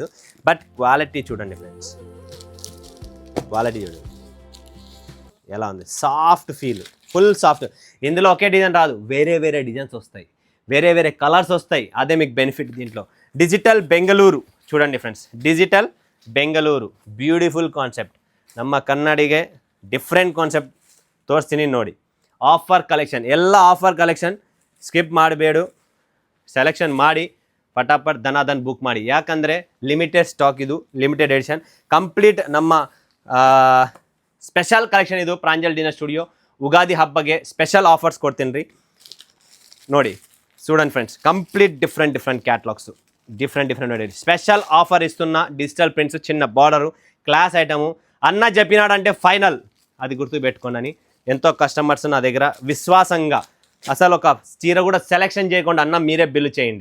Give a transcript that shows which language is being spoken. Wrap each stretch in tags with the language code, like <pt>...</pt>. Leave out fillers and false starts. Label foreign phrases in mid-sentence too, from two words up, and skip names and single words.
<en>But quality</en> <te>చూడండి ఫ్రెండ్స్, క్వాలిటీ చూడండి ఎలా ఉంది.</te> <en>Soft feel, full soft.</en> <te>ఇందులో ఒకే డిజైన్ రాదు, వేరే డిజైన్స్ వస్తాయి, వేరే కలర్స్ వస్తాయి. అదే మీకు బెనిఫిట్ దీంట్లో. డిజిటల్ బెంగళూరు చూడండి ఫ్రెండ్స్, డిజిటల్ బెంగళూరు.</te> <en>Beautiful concept.</en> <kn>ನಮ್ಮ ಕನ್ನಡಿಗೆ</kn> <en>different concept</en> <kn>ತೋರಿಸ್ತೀನಿ ನೋಡಿ.</kn> <en>Offer collection, ಎಲ್ಲ offer collection.</en> <kn>ಸ್ಕಿಪ್ ಮಾಡಬೇಡು, ಸೆಲೆಕ್ಷನ್ ಮಾಡಿ ಪಟಾಪಟ್ ಧನಾಧನ್ ಬುಕ್ ಮಾಡಿ.</kn> <en>ಯಾಕಂದರೆ limited stock, ಇದು limited edition.</en> <kn>ಕಂಪ್ಲೀಟ್ ನಮ್ಮ</kn> <en>special collection</en> <kn>ಇದು. ಪ್ರಾಂಜಲ್ ಡಿನ್ನರ್ ಸ್ಟುಡಿಯೋ ಉಗಾದಿ ಹಬ್ಬಗೆ</kn> <en>special offers</en> <kn>ಕೊಡ್ತೀನಿ ರೀ.</kn> <te>ನೋಡಿ చూడండి ఫ్రెండ్స్,</te> <en>complete different catalogs, different special offer</en> <te>ఇస్తున్న.</te> <en>digital prints,</en> <te>చిన్న బార్డరు,</te> <en>class item.</en> <te>అన్న చెప్పినాడంటే ఫైనల్, అది గుర్తుపెట్టుకోండి అని ఎంతో కస్టమర్స్ నా దగ్గర విశ్వాసంగా, అసలు ఒక చీర కూడా సెలెక్షన్ చేయకుండా అన్న మీరే బిల్లు చేయండి.</te>